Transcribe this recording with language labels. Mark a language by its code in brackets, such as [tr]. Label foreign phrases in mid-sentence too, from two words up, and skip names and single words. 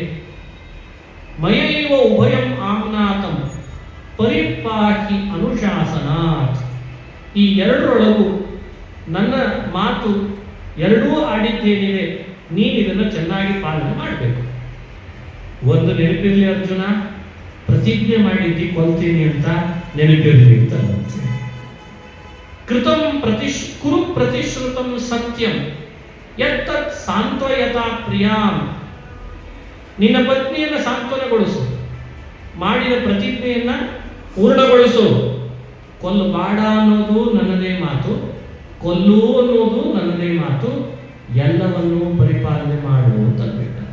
[sa] ಮಯೈವ ಉಭಯಂ ಆಮ್ನಾತಂ ಪರಿಪಾಹಿ ಅನುಶಾಸನಾತ್. [kn] ಈ ಎರಡರೊಳಗೂ ನನ್ನ ಮಾತು ಎರಡೂ ಆಡಿದ್ದೇನಿದೆ, ನೀನು ಇದನ್ನು ಚೆನ್ನಾಗಿ ಪಾಲನೆ ಮಾಡಬೇಕು. ಒಂದು ನೆನಪಿರಲಿ ಅರ್ಜುನ, ಪ್ರತಿಜ್ಞೆ ಮಾಡಿದ್ದಿ ಕೊಲ್ತೀನಿ ಅಂತ ನೆನಪಿರಲಿ ಅಂತ. [sa] ಕೃತಂ ಕುರು ಪ್ರತಿಶ್ರುತಂ ಸತ್ಯಂ ಯತ್ತತ್ ಸಾಂತ್ವಯತಾ ಪ್ರಿಯಾಂ. [kn] ನಿನ್ನ ಪತ್ನಿಯನ್ನು ಸಾಂತ್ವನಗೊಳಿಸು, ಮಾಡಿದ ಪ್ರತಿಜ್ಞೆಯನ್ನ ಪೂರ್ಣಗೊಳಿಸು. ಕೊಲ್ಲಬೇಡ ಅನ್ನೋದು ನನ್ನದೇ ಮಾತು, ಕೊಲ್ಲು ಅನ್ನೋದು ನನ್ನದೇ ಮಾತು, ಎಲ್ಲವನ್ನೂ ಪರಿಪಾಲನೆ ಮಾಡು ಅಂತ.